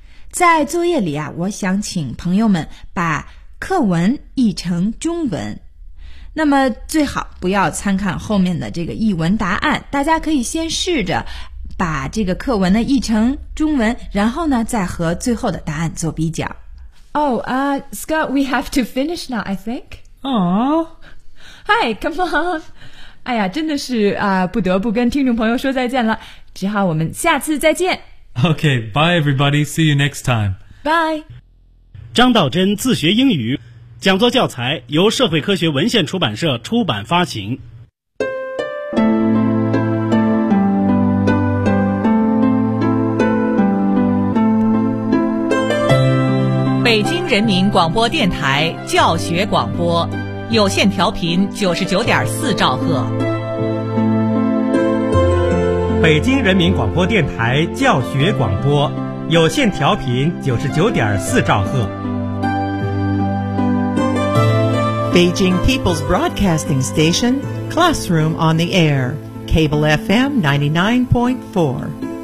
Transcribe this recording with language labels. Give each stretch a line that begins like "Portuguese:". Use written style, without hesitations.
Chinese: 在作业里啊，我想请朋友们把课文译成中文。那么最好不要参看后面的这个译文答案，大家可以先试着把这个课文呢译成中文，然后呢再和最后的答案做比较。
English: Scott, we have to finish now, I think. Oh. Hi, come on.
Chinese: 哎呀，真的是啊，不得不跟听众朋友说再见了，只好我们下次再见。
English: Okay, bye everybody, see you next time. Bye.
Chinese: 张道真自学英语，讲座教材由社会科学文献出版社出版发行。北京人民广播电台教学广播。有线调频99.4兆赫，北京人民广播电台教学广播，有线调频99.4兆赫。
English: Beijing People's Broadcasting Station, Classroom on the Air, Cable FM 99.4